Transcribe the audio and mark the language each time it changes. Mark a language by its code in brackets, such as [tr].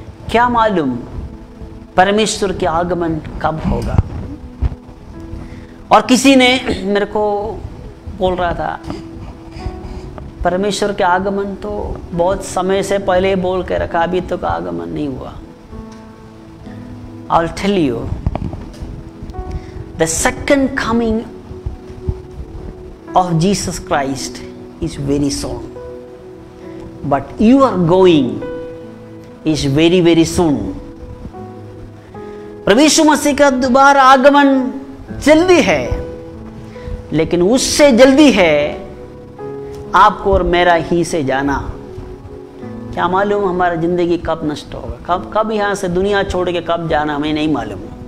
[hi] क्या मालूम परमेश्वर के आगमन कब होगा। और किसी ने मेरे को बोल रहा था, परमेश्वर के आगमन तो बहुत समय से पहले बोल के रखा, अभी तक तो आगमन नहीं हुआ। [en] I'll tell you, the second coming of Jesus Christ is very soon, but your going is very very soon. [hi] प्रभु यीशु मसीह का दोबारा आगमन जल्दी है, लेकिन उससे जल्दी है आपको और मेरा ही से जाना। क्या मालूम हमारा जिंदगी कब नष्ट होगा, कब यहाँ से दुनिया छोड़ के कब जाना, हमें नहीं मालूम।